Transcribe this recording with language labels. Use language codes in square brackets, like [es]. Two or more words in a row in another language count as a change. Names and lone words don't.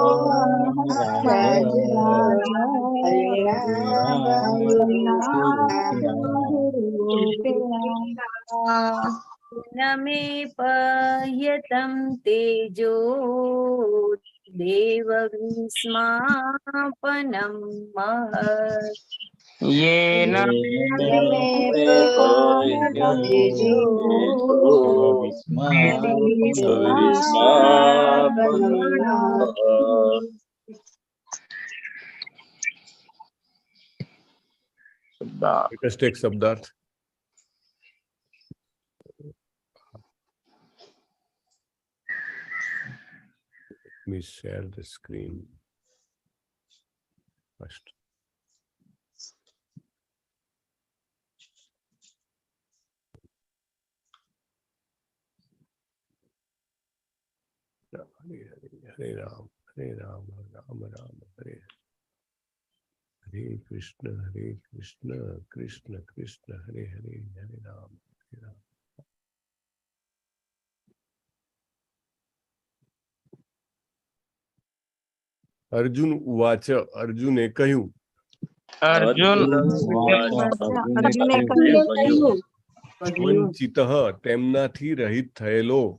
[sa] न मे पह्यतं तेजो देवविस्मापनं महत् येन मे पहयन्तो देवविस्मापनं महत् [en] Let us take Sabdarth. Let me share the screen first. Hare Ram, Hare Ram, Ram Ram, Hare Hare Krishna, Krishna Krishna, Hare Hare, Hare Ram, Hare Ram. [sa] अर्जुन उवाच [gu] અર્જુને કહ્યું વંચિતઃ તેમનાથી રહિત થયેલો